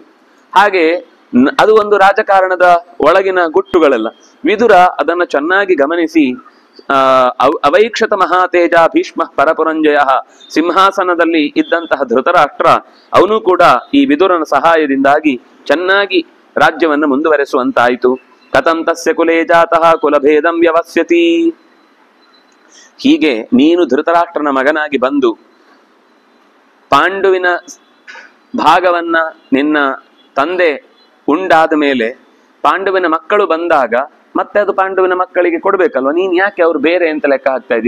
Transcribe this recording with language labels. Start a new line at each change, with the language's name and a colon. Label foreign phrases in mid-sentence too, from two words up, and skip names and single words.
Kannada: ಹಾಗೆ ಅದು ಒಂದು ರಾಜಕಾರಣದ ಒಳಗಿನ ಗುಟ್ಟುಗಳೆಲ್ಲ. ವಿದುರ ಅದನ್ನ ಚೆನ್ನಾಗಿ ಗಮನಿಸಿ
Sanskrit: ಅವೈಕ್ಷತ ಮಹಾತೇಜ ಭೀಷ್ಮ ಪರಪುರಂಜಯ,
Kannada: ಸಿಂಹಾಸನದಲ್ಲಿ ಇದ್ದಂತಹ ಧೃತರಾಷ್ಟ್ರ ಅವನು ಕೂಡ ಈ ವಿದುರನ ಸಹಾಯದಿಂದಾಗಿ ಚೆನ್ನಾಗಿ ರಾಜ್ಯವನ್ನು ಮುಂದುವರೆಸುವಂತಾಯಿತು.
Sanskrit: ಕಥಂ ತಸ್ಯ ಕುಲೇ ಜಾತಃ ಕುಲಭೇದಂ ವ್ಯವಸ್ಯತಿ.
Kannada: ಹೀಗೆ ನೀನು ಧೃತರಾಷ್ಟ್ರನ ಮಗನಾಗಿ ಬಂದು ಪಾಂಡುವಿನ ಭಾಗವನ್ನ ನಿನ್ನ ತಂದೆ ಉಂಡಾದ ಮೇಲೆ ಪಾಂಡುವಿನ ಮಕ್ಕಳು ಬಂದಾಗ ಮತ್ತೆ ಅದು ಪಾಂಡುವಿನ ಮಕ್ಕಳಿಗೆ ಕೊಡ್ಬೇಕಲ್ವ, ನೀನ್ ಯಾಕೆ ಅವ್ರು ಬೇರೆ ಅಂತ ಲೆಕ್ಕ ಹಾಕ್ತಾ ಇದ್ದಿ?